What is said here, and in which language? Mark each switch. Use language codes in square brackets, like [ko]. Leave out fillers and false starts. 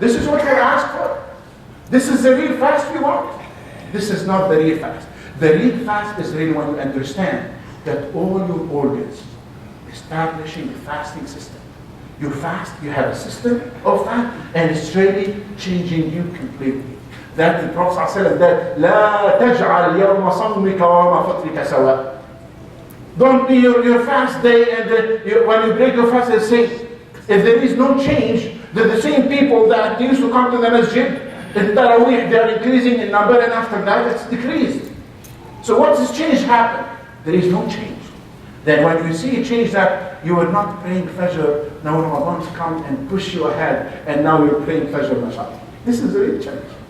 [en] This is what we're asked for. This is the real fast we want. This is not the real fast. The real fast is really when you understand that all your organs establishing a fasting system. You fast, you have a system of fast, and it's really changing you completely. That the Prophet ﷺ said, [ar] لا تجعل يوم صومك ويوم فطرك سواء. [en] Don't be your fast day and when you break your fast, it's same. If there is no change, then the same people that used to come to the masjid in Taraweeh, they are increasing in number, and after that it's decreased. So what has changed happened? There is no change. Then when you see a change that you are not praying Fajr, now Ramadan come and push you ahead, and now you're praying Fajr, mashallah. This is a real change.